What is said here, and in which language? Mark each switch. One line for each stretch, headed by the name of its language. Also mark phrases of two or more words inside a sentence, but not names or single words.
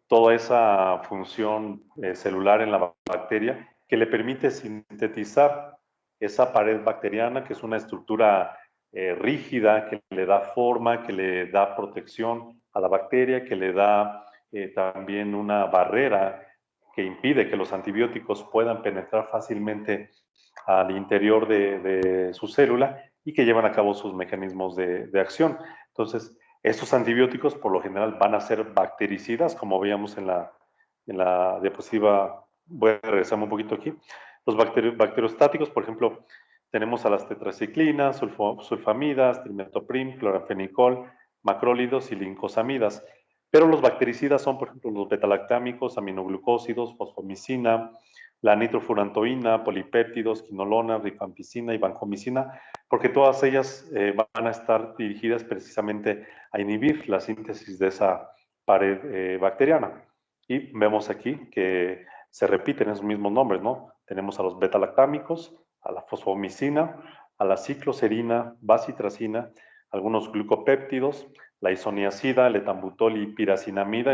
Spanish: toda esa función celular en la bacteria, que le permite sintetizar esa pared bacteriana, que es una estructura rígida, que le da forma, que le da protección a la bacteria, que le da también una barrera que impide que los antibióticos puedan penetrar fácilmente al interior de su célula, y que llevan a cabo sus mecanismos de acción. Entonces, estos antibióticos por lo general van a ser bactericidas, como veíamos en la diapositiva. Voy a regresarme un poquito aquí. Los bacteriostáticos, por ejemplo, tenemos a las tetraciclinas, sulfamidas, trimetooprim, cloranfenicol, macrólidos y lincosamidas. Pero los bactericidas son, por ejemplo, los betalactámicos, aminoglucósidos, fosfomicina, la nitrofurantoína, polipéptidos, quinolona, rifampicina y vancomicina, porque todas ellas van a estar dirigidas precisamente a inhibir la síntesis de esa pared bacteriana. Y vemos aquí que se repiten esos mismos nombres, ¿no? Tenemos a los betalactámicos, a la fosfomicina, a la cicloserina, bacitracina, algunos glucopéptidos, la isoniazida, el etambutol y piracinamida.